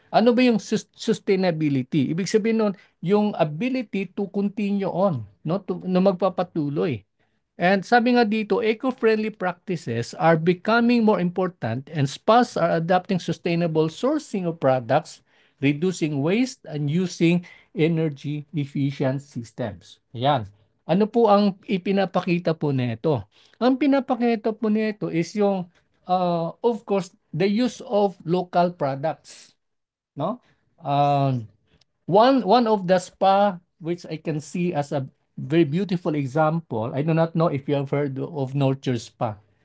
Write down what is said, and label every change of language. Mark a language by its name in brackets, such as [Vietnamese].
[Filipino] Ano ba yung sustainability? Ibig sabihin nun, yung [English] ability to continue on, [Filipino] no? Na magpapatuloy. [English] And sabi nga dito, eco-friendly practices are becoming more important and spas are adopting sustainable sourcing of products, reducing waste, and using energy efficient systems. [Filipino] Ayan. Ano po ang ipinapakita po nito? Ang pinapakita po nito [English] is yung, of course, the use of local products. No? Um, one of the spa which I can see as a very beautiful example. I do not know if you have heard of Nurture Spa.